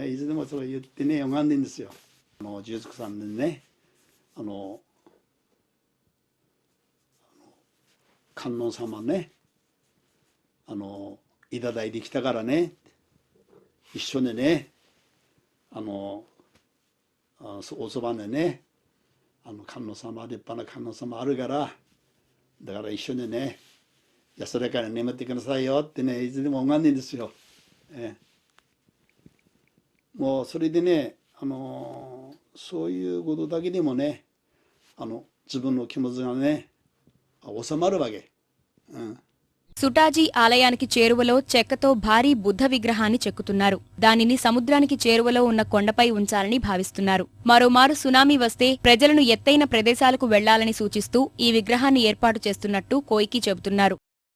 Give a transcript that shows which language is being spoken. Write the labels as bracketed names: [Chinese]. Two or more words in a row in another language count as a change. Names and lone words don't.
[Japanese] いつでもそれ言ってね拝んでんですよ。住職さんでね、観音様ねいただいてきたからね、一緒にねおそばでね観音様、立派な観音様あるから、だから一緒にね安らかに眠ってくださいよってね、いつでも拝んでんですよ。もうそれでねそういうことだけでもね自分の気持ちがね収まるわけ。 [Telugu] సుటాజీ ఆలయానికి చేరువలో చెక్కతో భారీ బుద్ధ విగ్రహాన్ని చెక్కుతున్నారు. దానిని సముద్రానికి చేరువలో ఉన్న కొండపై ఉంచాలని భావిస్తున్నారు. మరోమారు సునామీ వస్తే ప్రజలను ఎత్తైన ప్రదేశాలకు వెళ్లాలని సూచిస్తూ ఈ విగ్రహాన్ని ఏర్పాటు చేస్తున్నట్టు కోయికి చెబుతున్నారు.